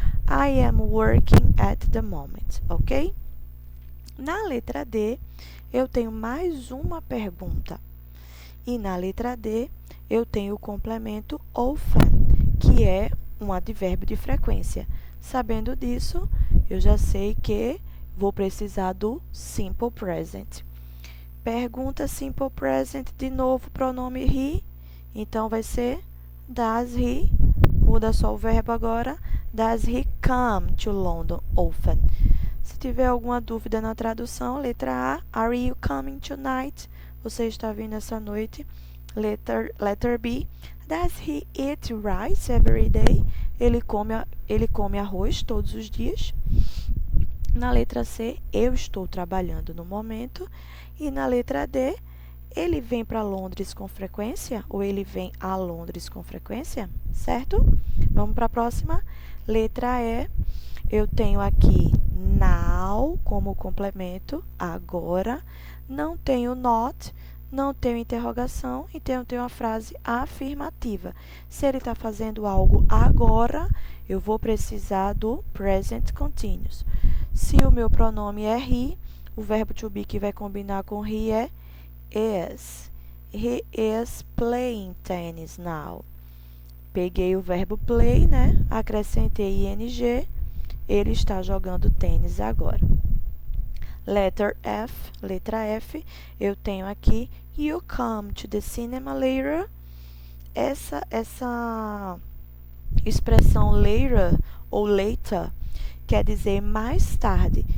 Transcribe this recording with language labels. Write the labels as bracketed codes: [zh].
[en] I am working at the moment, ok? [pt] Na letra D, eu tenho mais uma pergunta. E na letra D, eu tenho o complemento often, que é um advérbio de frequência. Sabendo disso, eu já sei que vou precisar do simple present. Pergunta simple present, de novo, pronome he. Então, vai ser does he, muda só o verbo agora, [en] does he come to London often? [pt] Se tiver alguma dúvida na tradução, letra A, [en] are you coming tonight? [pt] Você está vindo essa noite. [en] Letter B, does he eat rice every day? [pt] Ele come arroz todos os dias. Na letra C, eu estou trabalhando no momento. E na letra D, ele vem para Londres com frequência? Ou ele vem a Londres com frequência? Certo? Vamos para a próxima. Letra E, eu tenho aqui now como complemento, agora. Não tenho not, não tenho interrogação, então eu tenho uma frase afirmativa. Se ele está fazendo algo agora, eu vou precisar do present continuous. Se o meu pronome é he, o verbo to be que vai combinar com he é is. [en] He is playing tennis now. [pt] Peguei o verbo play, né? Acrescentei ing. Ele está jogando tênis agora. [en] Letter F, [pt] letra F, eu tenho aqui [en] you come to the cinema later. [pt] Essa expressão later ou later quer dizer mais tarde.